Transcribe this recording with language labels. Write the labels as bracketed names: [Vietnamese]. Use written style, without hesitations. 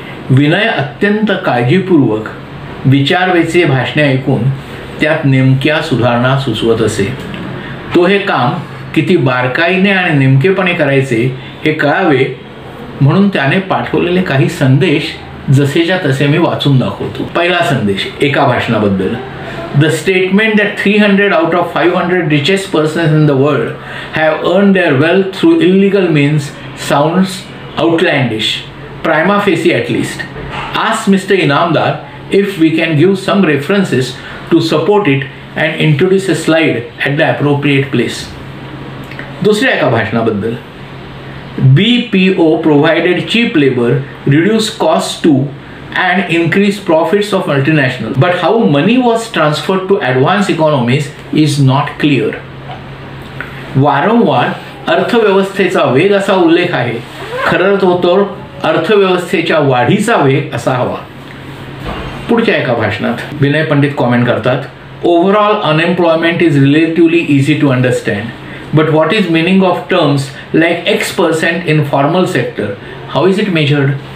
[Marathi] विनय अत्यंत काळजीपूर्वक विचारवेचे भाषणे ऐकून त्यात नेमक्या सुधारणा सुचवत असे. तो हे काम किती बारकाईने आणि नेमकेपणे करायचे हे कळावे म्हणून त्याने पाठवलेले काही संदेश जसेच्या तसे मी वाचून दाखवतो. पहिला संदेश एका भाषणाबद्दल. [English] The statement that 300 out of 500 richest persons in the world have earned their wealth through illegal means sounds outlandish, prima facie at least. Ask Mr. Inamdar if we can give some references to support it and introduce a slide at the appropriate place. [Marathi] दुसऱ्या एका भाषणाबद्दल. [English] BPO provided cheap labor, reduced costs too, and increased profits of multinationals. But how money was transferred to advanced economies is not clear. [Marathi] वारंवार अर्थव्यवस्थेचा वेग असा उल्लेख आहे. खरं तो अर्थव्यवस्थेच्या वाढीचा वेग असा हवा. पुढच्या एका भाषणात विनय पंडित कॉमेंट करतात, [English] Overall unemployment is relatively easy to understand, but what is meaning of terms like X% in formal sector, how is it measured.